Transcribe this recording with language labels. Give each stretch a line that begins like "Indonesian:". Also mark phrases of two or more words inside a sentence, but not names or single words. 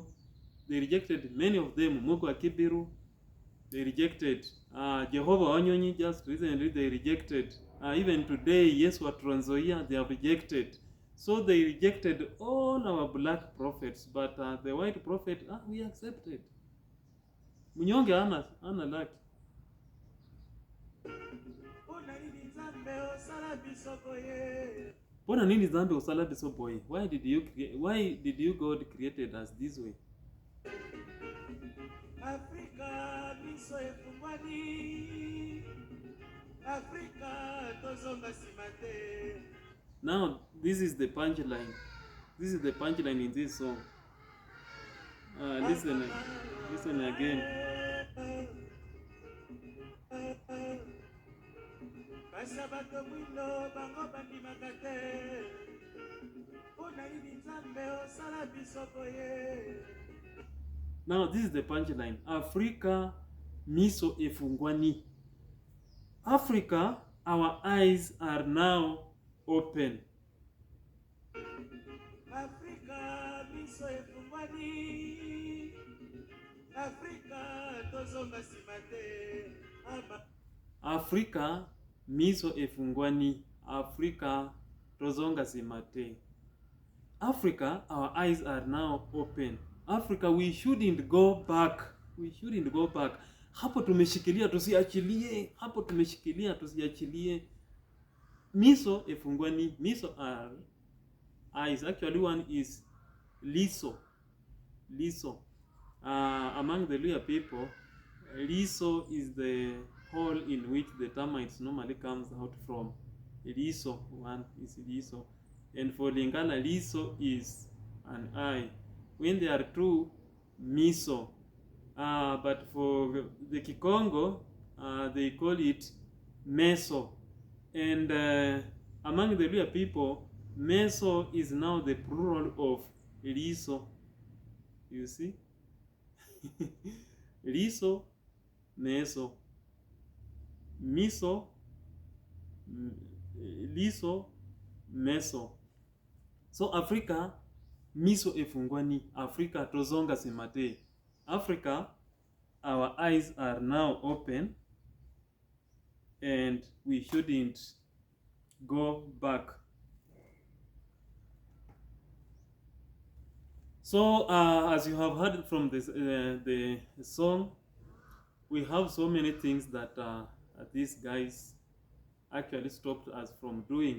English: They rejected many of them, Moko Akibiru. They rejected Jehovah Wanyonyi. Just recently, they rejected. Even today, Yeswa Transoia, they have rejected. So they rejected all our black prophets, but the white prophet, we accepted.
Swahili: Munyonge ana laki.
Lingala: Pona nini zambe osala biso boy?
English: Why did you God created us this way?
Lingala: Africa biso efungwani. Africa tozonga simate.
English: Now this is the punchline. This is the punchline in this song. Listen again. Now this is the punchline.
Lingala: Africa miso efungwani.
English: Africa, our eyes are now open.
Lingala: Africa miso efungwani. Africa tozonga simate. Africa miso efungwani. Africa tozonga simate.
English: Africa, our eyes are now open. Africa, we shouldn't go back. We shouldn't go back.
Swahili: Hapo tumeshikilia tusiachilie. Hapo tumeshikilia tusiachilie.
Lingala: Miso efungwani.
English: Miso are eyes. Actually, one is liso. Liso. Among the Luya people, liso is the hole in which the termites normally comes out from. Liso, one is liso. And for Lingala, liso is an eye. When there are two, miso. But for the Kikongo, they call it meso. And among the Luya people, meso is now the plural of liso. You see?
Lingala: Liso, meso. Miso, liso, meso. So Africa, miso efungwani. Africa tozonga simate.
English: Africa, our eyes are now open, and we shouldn't go back. So as you have heard from this the song, we have so many things that these guys actually stopped us from doing.